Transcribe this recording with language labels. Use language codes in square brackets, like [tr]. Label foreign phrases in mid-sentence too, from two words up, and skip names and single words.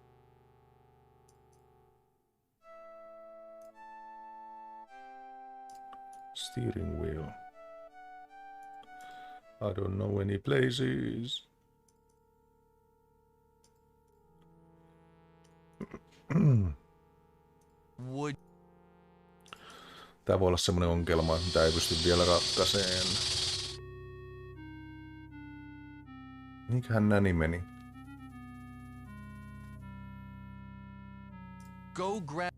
[en] Steering wheel. I don't know any places. Would... [fi] Tää voi olla semmonen ongelma, mitä ei pysty vielä ratkaiseen. Mikähän näni meni? [en] Go grab...